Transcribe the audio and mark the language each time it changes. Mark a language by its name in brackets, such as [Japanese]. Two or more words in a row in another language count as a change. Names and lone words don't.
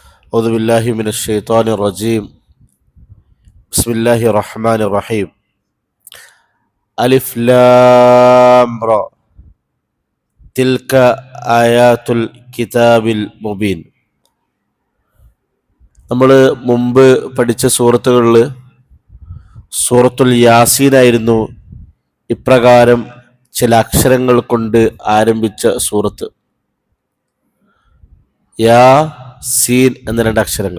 [Arabic] أعوذ بالله من الشيطان الرجيم. بسم الله الرحمن الرحيم. ألف لام را تلك آيات الكتاب المبين. [Malayalam] നമ്മൾ മുമ്പ് പഠിച്ച സൂറത്തുകളിൽ സൂറത്തുൽ യാസീനായിരുന്നു ഇപ്രകാരം ചില അക്ഷരങ്ങൾ കൊണ്ട് ആരംഭിച്ച സൂറത്ത്. യാ സീൻ എന്ന രണ്ട് അക്ഷരങ്ങൾ.